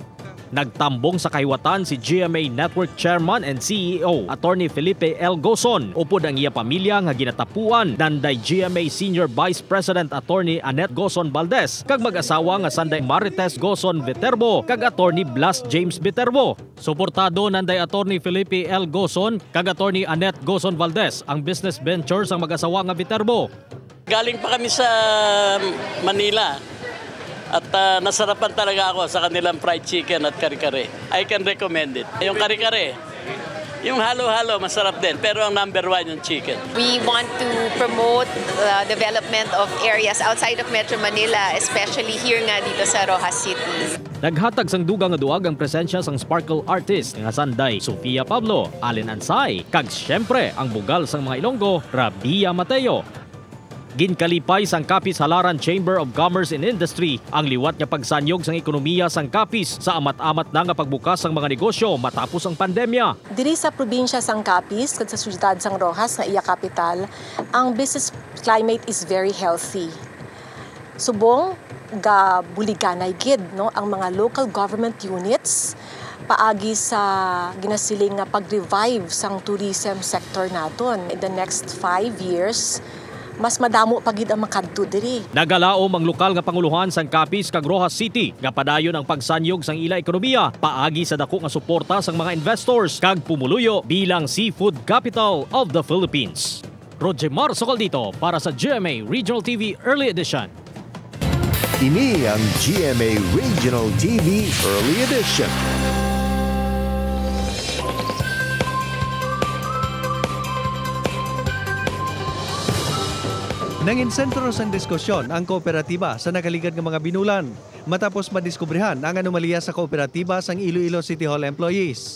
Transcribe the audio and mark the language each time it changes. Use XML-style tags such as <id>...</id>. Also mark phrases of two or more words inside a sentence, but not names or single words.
<hil>Nagtambong sa kahiwatan si GMA Network Chairman and CEO Attorney Felipe L. Gozon upod ang iya pamilya nga ginatapuan nanday GMA Senior Vice President Attorney Annette Gozon Valdez kag mag-asawa nga sanday Marites Gozon Viterbo kag Attorney Blas James Viterbo. Suportado nanday Attorney Felipe L. Gozon kag Attorney Annette Gozon Valdez ang</hil> <en>business ventures</en> <hil>ang mag-asawa nga Viterbo.</hil> <tl>Galing pa kami sa Manila. At nasarapan talaga ako sa kanilang fried chicken at kare-kare.</tl> <en>I can recommend it.</en> <tl>Yung kare-kare, yung halo-halo, masarap din. Pero ang</tl> <en>number one</en> <tl>yung chicken.</tl> <en>We want to promote the development of areas outside of Metro Manila, especially here nga</en> <tl>dito sa</tl> <en>Rojas City.</en> <hil>Naghatag sang dugang nga duag ang presensya sang</hil> <en>sparkle artist</en> <hil>nga sanday Sofia Pablo, Allen Ansay, kag syempre ang bugal sang mga Ilonggo, Rabia Mateo. Ginkalipay sang Capiz Halaran Chamber of Commerce and Industry ang liwat nga pagsanyog sang ekonomiya sang Capiz sa amat-amat na nga pagbukas sang mga negosyo matapos ang pandemya. Diri sa probinsya sang Capiz kud sa syudad sang Rojas nga iya kapital, ang</hil> <en>business climate is very healthy.</en> <hil>Subong ga buliganay gid no ang mga</hil> <en>local government units</en> <hil>paagi sa ginasiling nga pag-revive sang</hil> <en>tourism sector</en> <hil>naton.</hil> <en>In the next 5 years,</en> <hil>mas madamo pagid ang makadto diri. Nagalaom ang lokal nga panguluhan sang Capiz kag Rojas City nga padayon ang pagsanyog sang ila ekonomiya paagi sa dako nga suporta sang mga investors kag pumuluyo bilang</hil> <en>seafood capital of the Philippines.</en> <hil>Roger Marso Caldito para sa GMA Regional TV Early Edition. Ini ang GMA Regional TV Early Edition. Nangin sentro sang diskusyon ang kooperatiba sa nakaligad ng mga binulan matapos madiskubrihan ang anomalya sa kooperatiba sang Iloilo City Hall employees.</hil>